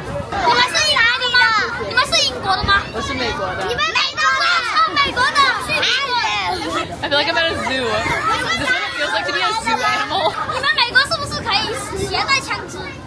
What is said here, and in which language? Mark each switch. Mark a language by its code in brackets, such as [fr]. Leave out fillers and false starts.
[zh] 你们是哪里的？你们是英国的吗？我是美国的。你们美国的，超美国的，去美国。 [en] I feel like I'm at a zoo. Is this what it feels like to be a zoo animal? [zh] 你们美国是不是可以携带枪支？